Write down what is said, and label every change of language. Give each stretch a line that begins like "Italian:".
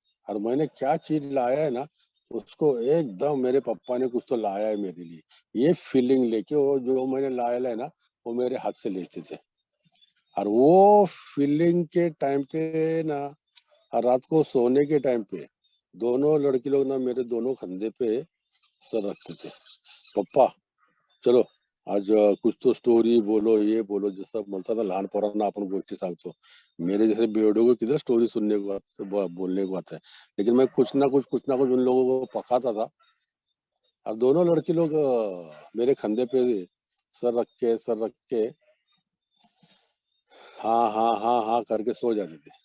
Hindi: और मैंने क्या चीज लाया है ना, उसको एकदम मेरे पापा ने कुछ तो लाया है मेरे लिए, ये फीलिंग लेके वो जो मैंने लाया है ना, वो मेरे हाथ से लेते थे। और वो फीलिंग के टाइम पे ना, और रात को सोने के टाइम पे, दोनों लड़की लोग ना मेरे दोनों कंधे पे सर रखते थे। पप्पा चलो आज कुछ तो स्टोरी बोलो, ये बोलो, जैसा बोलता था
Marathi: लहान पोरांना आपण गोष्टी सांगतो।
Hindi: मेरे जैसे बेवड़ों को किधर स्टोरी सुनने को बोलने को आता है। लेकिन मैं कुछ ना कुछ उन लोगों को पकाता था। और दोनों लड़की लोग मेरे कंधे पे सर रख के हाँ हाँ हाँ हाँ करके सो जाते थे।